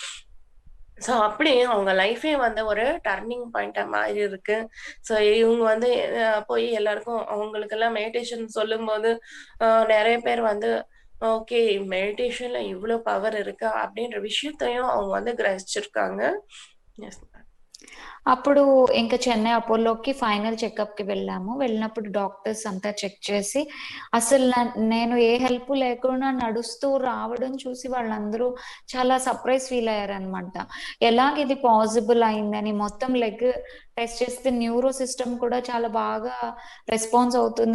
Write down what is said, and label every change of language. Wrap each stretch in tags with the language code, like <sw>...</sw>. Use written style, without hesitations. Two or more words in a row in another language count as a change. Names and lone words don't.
<ta>ஸோ அப்படி அவங்க லைஃபே வந்து ஒரு</ta> <en>turning point</en> <ta>மாறியிருக்கு. ஸோ இவங்க வந்து போய் எல்லாருக்கும் அவங்களுக்கெல்லாம் மெடிடேஷன் சொல்லும்போது, நெறைய பேர் வந்து ஓகே மெடிடேஷன்ல இவ்ளோ பவர் இருக்கா? அப்படின்ற விஷயத்தையும் அவங்க வந்து கிரகிச்சிருக்காங்க. எஸ்.</ta> <te>అప్పుడు ఇంక చెన్నై అపోలోకి</te> <en>final checkup</en> <te>వెళ్ళాము. వెళ్ళినప్పుడు డాక్టర్స్ అంతా చెక్ చేసి, అసలు నేను ఏ హెల్ప్ లేకుండా నడుస్తూ రావడం చూసి వాళ్ళందరూ చాలా</te> <en>surprise feel</en> <te>అయ్యారనమాట. ఎలాగిది పాసిబుల్ అయిందని మొత్తం</te> <en>leg test</en> <te>చేస్తే</te> <en>neuro system</en> <te>కూడా చాలా బాగా రెస్పాన్స్ అవుతుంది.</te>